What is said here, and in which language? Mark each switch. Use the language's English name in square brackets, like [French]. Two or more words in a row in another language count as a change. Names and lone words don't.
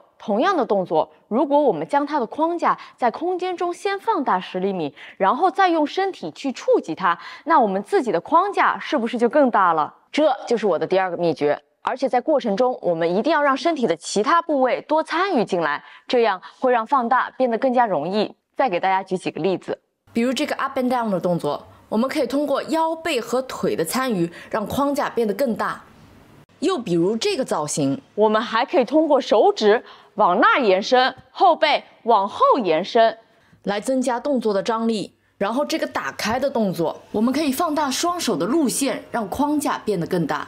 [Chinese] 同樣的動作，如果我們將它的框架在空間中先放大10厘米，然後再用身體去觸及它，那我們自己的框架是不是就更大了？這就是我的第二個秘訣。而且在過程中，我們一定要讓身體的其他部位多參與進來，這樣會讓放大變得更加容易。再給大家舉幾個例子，比如這個 [English] up and down [Chinese] 的動作，我們可以通過腰背和腿的參與，讓框架變得更大。又比如這個造型，我們還可以通過手指往那兒延伸，後背往後延伸，來增加動作的張力。然後這個打開的動作，我們可以放大雙手的路線，讓框架變得更大。